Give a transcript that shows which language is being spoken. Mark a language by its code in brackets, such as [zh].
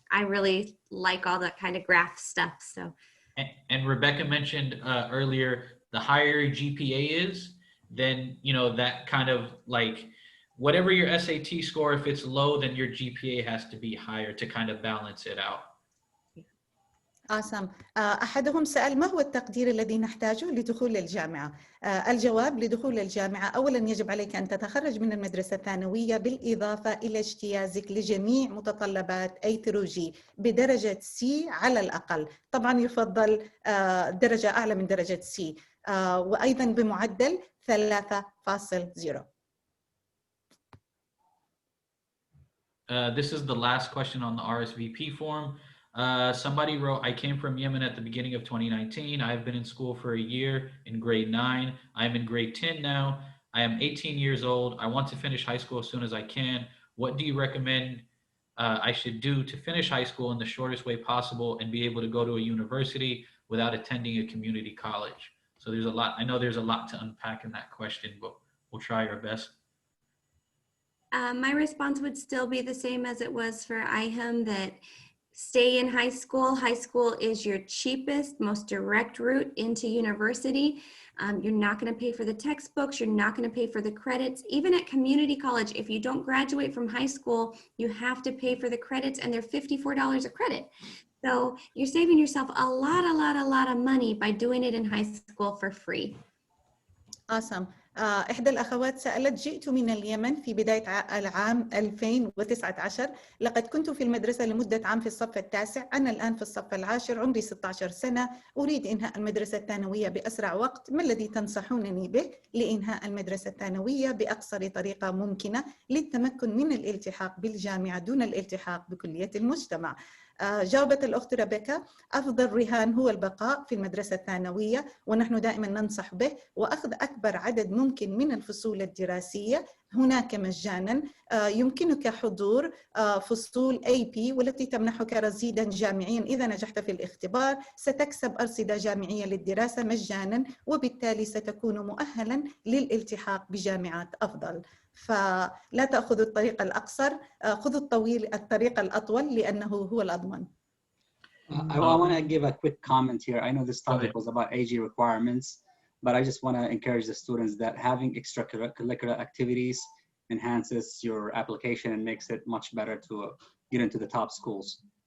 [en] I really like all that kind of graph stuff. So. And Rebecca mentioned earlier, the higher your GPA is, then, you know, that kind of like, whatever your SAT score, if it's low, then your GPA has to be higher to kind of balance it out. awesome. [ar] أحدهم سأل ما هو التقدير الذي نحتاجه لدخول الجامعة؟ الجواب: لدخول الجامعة أولاً يجب عليك أن تتخرج من المدرسة الثانوية بالإضافة إلى اجتيازك لجميع متطلبات A through G بدرجة C على الأقل. طبعاً يفضل درجة أعلى من درجة C، وأيضاً بمعدل 3.0. [en] This is the last question on the RSVP form. Somebody wrote, I came from Yemen at the beginning of 2019. I have been in school for a year in grade 9. I am in grade 10 now. I am 18 years old. I want to finish high school as soon as I can. What do you recommend I should do to finish high school in the shortest way possible and be able to go to a university without attending a community college? So there's a lot, I know there's a lot to unpack in that question, but we'll try our best. My response would still be the same as it was for IHM, that stay in high school. High school is your cheapest, most direct route into university. You're not going to pay for the textbooks. You're not going to pay for the credits. Even at community college, if you don't graduate from high school, you have to pay for the credits, and they're $54 a credit. So you're saving yourself a lot of money by doing it in high school for free. Awesome. [ar] إحدى الأخوات سألت: جئت من اليمن في بداية العام 2019. لقد كنت في المدرسة لمدة عام في الصف التاسع. أنا الآن في الصف العاشر، عمري 16 سنة. أريد إنهاء المدرسة الثانوية بأسرع وقت. ما الذي تنصحونني به لإنهاء المدرسة الثانوية بأقصر طريقة ممكنة للتمكن من الالتحاق بالجامعة دون الالتحاق بكلية المجتمع؟ جاوبت الأخت ريبيكا: أفضل رهان هو البقاء في المدرسة الثانوية، ونحن دائما ننصح به، وأخذ أكبر عدد ممكن من الفصول الدراسية هناك مجانا. يمكنك حضور فصول AP والتي تمنحك رصيدا جامعيا إذا نجحت في الاختبار. ستكسب أرصدة جامعية للدراسة مجانا، وبالتالي ستكون مؤهلا للالتحاق بجامعات أفضل. فلا تأخذوا الطريق الأقصر، خذوا الطريق الأطول لأنه هو الأضمن. [en] I want to give a quick comment here. I know this topic was about AG requirements, but I just want to encourage the students that having extracurricular activities enhances your application and makes it much better to get into the top schools.